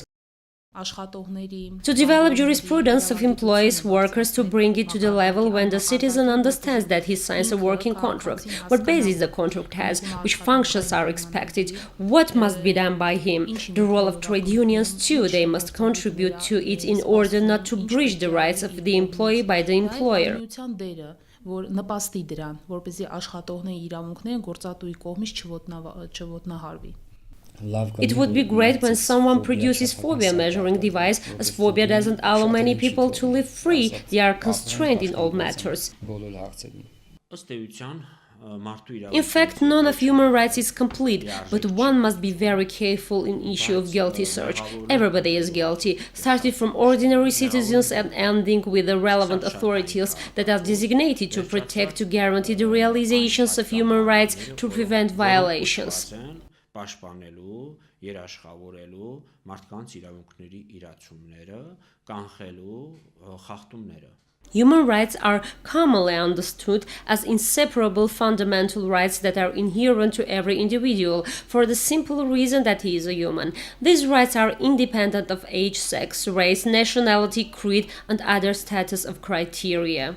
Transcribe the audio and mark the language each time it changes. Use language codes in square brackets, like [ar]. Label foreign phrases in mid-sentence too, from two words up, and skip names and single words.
[en] To develop jurisprudence of employees, workers, to bring it to the level when the citizen understands that he signs a working contract, what basis the contract has, which functions are expected, what must be done by him. The role of trade unions too, they must contribute to it in order not to breach the rights of the employee by the employer. [hy] Որ նպաստի դրան, որպեսզի աշխատողների իրավունքները գործատուի կողմից չոտնահարվի. [en] It would be great when someone produces phobia measuring device, as phobia doesn't allow many people to live free, they are constrained in all matters. In fact, none of human rights is complete, but one must be very careful in issue of guilty search. Everybody is guilty, starting from ordinary citizens and ending with the relevant authorities that are designated to protect, to guarantee the realizations of human rights, to prevent violations. [hy] Պաշտպանելու, երաշխավորելու մարդկանց իրավունքների իրացումները, կանխելու խախտումները. [en] Human rights are commonly understood as inseparable fundamental rights that are inherent to every individual, for the simple reason that he is a human. These rights are independent of age, sex, race, nationality, creed, and other status of criteria.